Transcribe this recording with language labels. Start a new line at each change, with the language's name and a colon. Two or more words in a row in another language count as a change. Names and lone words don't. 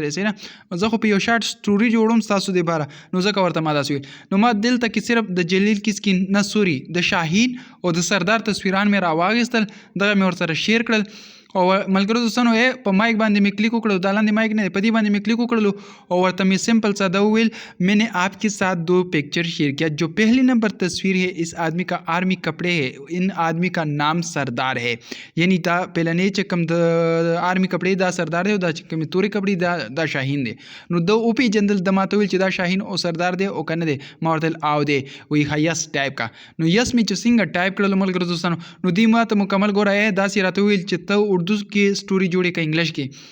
Pashto: سره زه خو په یو
English: short story
Pashto: جوړوم ستاسو دپاره، نو ځکه ورته ما داسې ویل. نو ما دلته کې صرف د جلیل کسکین نه سوري د شاهین او د سردار تصویران مې راواخیستل، دغه مې ورسره شیر کړل. او ملګرو دوستانو، په مایک باندې مې کلیک وکړو، دا لاندې مایک نه دی، په دې باندې مې کلیک وکړلو او ورته مې سمپل ساده وویل
Urdu: میں نے آپ کے ساتھ 2 پکچر شیئر کیا. جو پہلی نمبر تصویر ہے اس آدمی کا آرمی کپڑے ہے، ان آدمی کا نام سردار ہے.
Pashto: یعنی دا پهلنی چې کوم د آرمی کپړې دا سردار دی او دا چې کومې تورې کپړې دا شاهین دی. نو د وپېژندل، د ما ته ویل چې دا شاهین او سردار دی او که نه دی. ما ورته ویل او دی، وایي ښه یس ټایپ کا. نو یس مې چې څنګه ټایپ کړلو ملګرو دوستانو، نو دوی ما ته مکمل ګوره داسې راته وویل چې ته اردو کې سټوري جوړې که انګلیش کې.